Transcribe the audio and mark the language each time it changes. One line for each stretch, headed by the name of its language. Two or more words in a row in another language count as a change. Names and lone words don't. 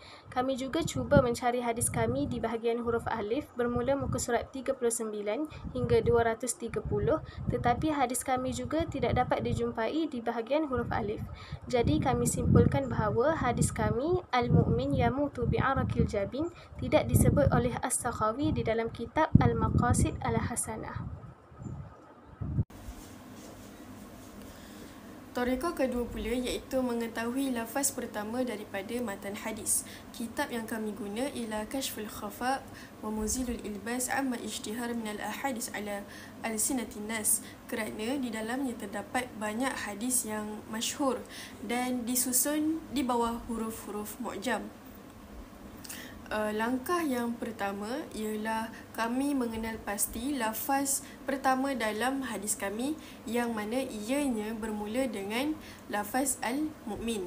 Malay: Kami juga cuba mencari hadis kami di bahagian huruf alif bermula muka surat 39 hingga 230, tetapi hadis kami juga tidak dapat dijumpai di bahagian huruf alif. Jadi, kami simpulkan bahawa bahawa hadis kami
Arabic: المؤمن يموت بعرق الجبين
Malay: tidak disebut oleh As-Sakhawi di dalam kitab Al-Maqasid Al-Hasanah. Thariqah kedua pula iaitu mengetahui lafaz pertama daripada matan hadis. Kitab yang kami guna ialah Kashful Khafa wa Muzilul Ilbas amma Ijtihar minal ahadis ala al-sinatin nas, kerana di dalamnya terdapat banyak hadis yang masyhur dan disusun di bawah huruf-huruf mu'jam. Langkah yang pertama ialah kami mengenal pasti lafaz pertama dalam hadis kami yang mana ianya bermula dengan lafaz Al-Mu'min.